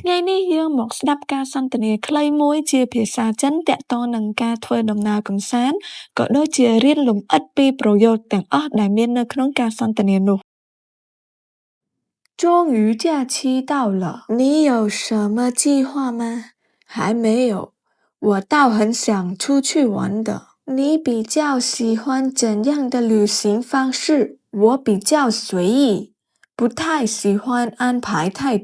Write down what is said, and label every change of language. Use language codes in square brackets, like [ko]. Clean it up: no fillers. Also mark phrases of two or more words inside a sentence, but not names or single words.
[km] ថ្ងៃនេះយើងមកស្ដាប់ការសន្ទនាខ្លីមួយជាភាសាចិនទាក់ទងនឹងការធ្វើដំណើរកម្សាន្តក៏ដូចជារៀនលម្អិតពីប្រយោគទាំងអស់ដែលមាននៅក្នុងការសន្ទនានោះ [zh] 终于假期到了，你有什么计划吗？还没有，我倒很想出去玩的。你比较喜欢怎样的旅行方式？我比较随意，不太喜欢安排太多。